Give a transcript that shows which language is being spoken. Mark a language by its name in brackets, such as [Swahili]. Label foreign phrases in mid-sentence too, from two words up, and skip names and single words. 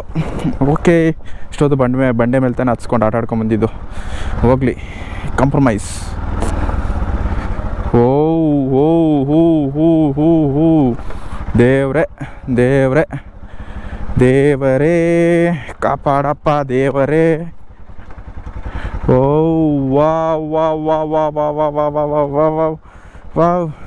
[Kannada] ಓಕೆ, ಇಷ್ಟೊತ್ತು ಬಂಡೆ ಮೇಲೆ ತಾನೇ ಹತ್ಸ್ಕೊಂಡು ಆಟ ಆಡ್ಕೊಂಬಂದಿದ್ದು. ಹೋಗಲಿ, ಕಾಂಪ್ರಮೈಸ್. ಓ ಹೋ ಹೂ ಹೂ ಹೂ ಹೂ ದೇವ್ರೆ ದೇವ್ರೆ ದೇವರೇ ಕಾಪಾಡಪ್ಪ ದೇವರೇ. ಓ ವಾ ವಾ ವಾ ವಾ ವಾ ವಾ ವಾ ವಾ ವಾ ವಾ ವಾ ವಾವ್.